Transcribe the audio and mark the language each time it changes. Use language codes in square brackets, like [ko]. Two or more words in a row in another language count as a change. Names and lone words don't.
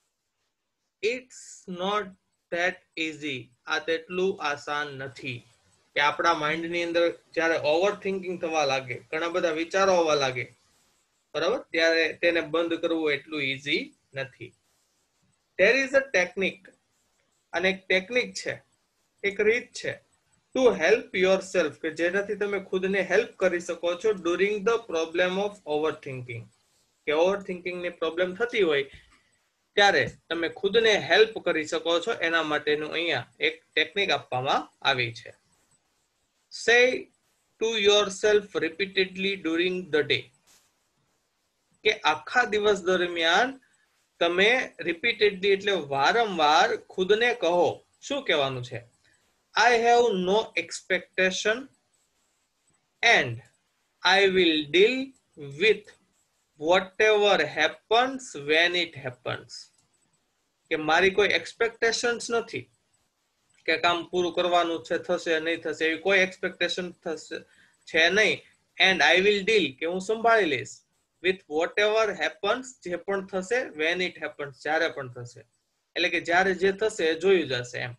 [en] It's not that easy, [gu] આ તેટલું આસાન નથી. કે આપણા માઇન્ડની અંદર જ્યારે [en] over thinking [gu] થવા લાગે, ઘણા બધા વિચારો આવવા લાગે, બરાબર, ત્યારે તેને બંધ કરવું એટલું ઈઝી નથી. [en] there is a technique, [gu] અને એક ટેકનિક છે, એક રીત છે, [en] to help yourself, [gu] કે જેનાથી તમે ખુદને હેલ્પ કરી શકો છો [en] during the problem of over thinking. [gu] કે ઓવર થિંકિંગની પ્રોબ્લેમ થતી હોય ત્યારે તમે ખુદને હેલ્પ કરી શકો છો. એના માટેનું અહીંયા એક ટેકનિક આપવામાં આવી છે. [en] say to yourself repeatedly during the day, [gu] કે આખા દિવસ દરમિયાન તમે રિપીટેડલી એટલે વારંવાર ખુદને કહો. શું કહેવાનું છે? [en] I have no expectation and I will deal with whatever happens when it happens. [gu] કે મારી કોઈ એક્સપેક્ટેશન્સ નથી કે કામ પૂરું કરવાનું છે, થશે નહીં થશે, એવી કોઈ એક્સપેક્ટેશન છે નહીં. [en] And I will deal, [gu] કે હું સંભાળી લઈશ, [en] with what ever happens, [gu] જે પણ થશે, [en] when it happens, [gu] જ્યારે પણ થશે, એટલે કે જ્યારે જે થશે એ જોયું જશે એમ.